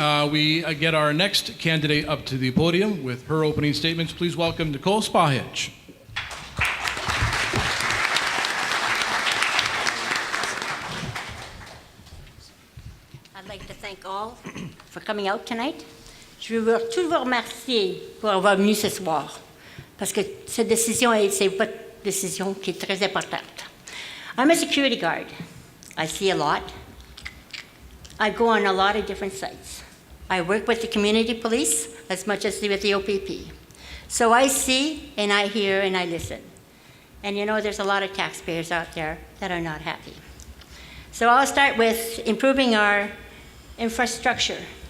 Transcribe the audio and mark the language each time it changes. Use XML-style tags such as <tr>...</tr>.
<en>We get our next candidate up to the podium with her opening statements. Please welcome Nicole Spahich. I'd like to thank all for coming out tonight.</en> <fr>Je veux tous vous remercier pour avoir venu ce soir, parce que cette décision, c'est votre décision qui est très importante.</fr> <en>I'm a security guard. I see a lot. I go on a lot of different sites. I work with the community police as much as with the OPP. So I see and I hear and I listen. And you know, there's a lot of taxpayers out there that are not happy. So I'll start with improving our infrastructure.</en>